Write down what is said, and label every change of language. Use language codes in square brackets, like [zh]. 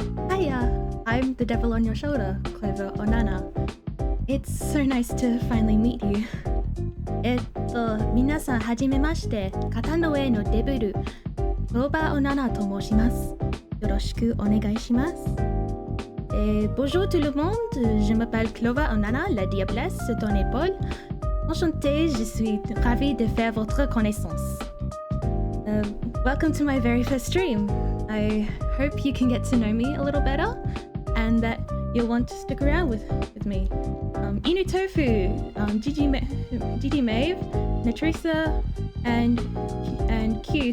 [en] Hiya, I'm the devil on your shoulder, Clover Onana. It's so nice to finally meet you. [ja] 皆さんはじめまして、肩の上のデビル、Clover Onana と申します。よろしくお願いします。 [fr] Bonjour tout le monde, je m'appelle Clover Onana, la diablesse sur ton épaule. Enchantée, je suis ravie de faire votre connaissance. [en] Welcome to my very first stream. I hope you can get to know me a little better and that you'll want to stick around with me. Inu Tofu, Gigi Maeve, Natrisa, and Q.